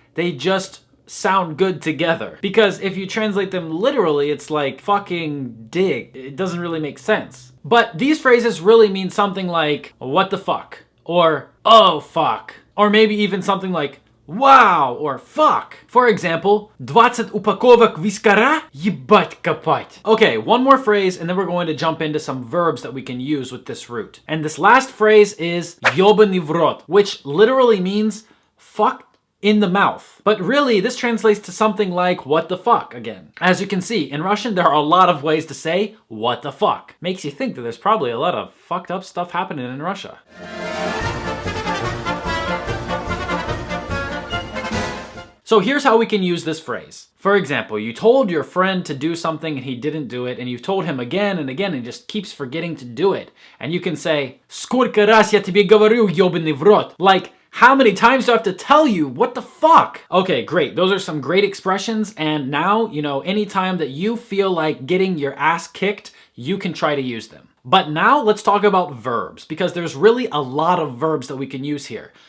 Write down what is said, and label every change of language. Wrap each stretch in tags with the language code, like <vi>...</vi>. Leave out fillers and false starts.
<en>They just sound good together. Because if you translate them literally, it's like fucking dig. It doesn't really make sense. But these phrases really mean something like what the fuck, or oh fuck, or maybe even something like wow, or fuck. For example,</en> <ru>20 упаковок вискара, ебать копать.</ru> <en>Okay, one more phrase and then we're going to jump into some verbs that we can use with this root. And this last phrase is</en> <ru>ёбаный в рот,</ru> <en>which literally means fuck in the mouth. But really, this translates to something like what the fuck again. As you can see, in Russian, there are a lot of ways to say what the fuck. Makes you think that there's probably a lot of fucked up stuff happening in Russia. So here's how we can use this phrase. For example, you told your friend to do something and he didn't do it, and you've told him again and again and he just keeps forgetting to do it. And you can say,</en> <ru>сколько раз я тебе говорю, ёбаный в рот?</ru> <en>Like, how many times do I have to tell you? What the fuck? Okay, great. Those are some great expressions. And now, you know, anytime that you feel like getting your ass kicked, you can try to use them. But now let's talk about verbs, because there's really a lot of verbs that we can use here.</en>